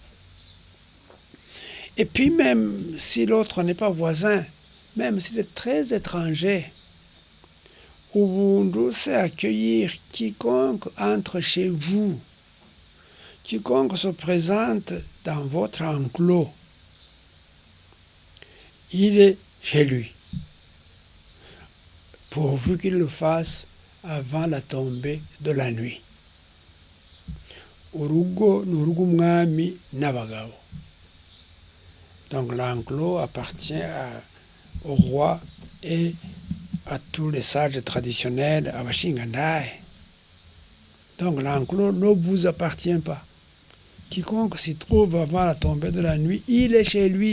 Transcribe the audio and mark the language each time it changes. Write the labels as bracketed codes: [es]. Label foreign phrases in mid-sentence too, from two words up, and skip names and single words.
[fr] Et puis même si l'autre n'est pas voisin, même s'il est très étranger, Ubuntu, c'est accueillir quiconque entre chez vous, quiconque se présente dans votre enclos. Il est chez lui, pourvu qu'il le fasse avant la tombée de la nuit. [rw] Urugo n'urugo umwami n'abagabo. [fr] Donc l'enclos appartient au roi et à tous les sages traditionnels, à Bashingandai. Donc l'enclos ne vous appartient pas. Quiconque s'y trouve avant la tombée de la nuit, il est chez lui.